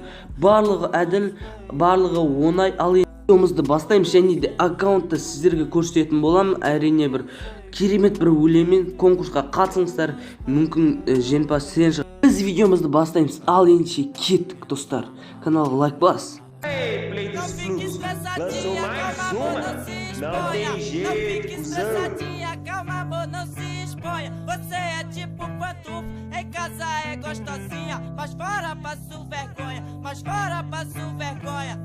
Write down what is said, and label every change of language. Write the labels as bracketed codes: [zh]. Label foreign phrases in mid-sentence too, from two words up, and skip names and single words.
[kk] Барлығы әділ, барлығы оңай. Ал видеомызды бастаймыз және де аккаунтты сіздерге көрсететін боламын. Әрине бір керемет бір өлеңмен конкурсқа қатысыңыздар, мүмкін жеңімпаз сен шығар. Біз видеомызды бастаймыз. Ал ендеше кеттік достар. Каналға лайк бас. [pt] Não fique estressadinha, calma amor, não se exponha. Não fique estressadinha, calma amor, não se exponha. Você é tipo pantufo, em casa é gostosinha, mas fora passo vergonha, mas fora passo vergonha.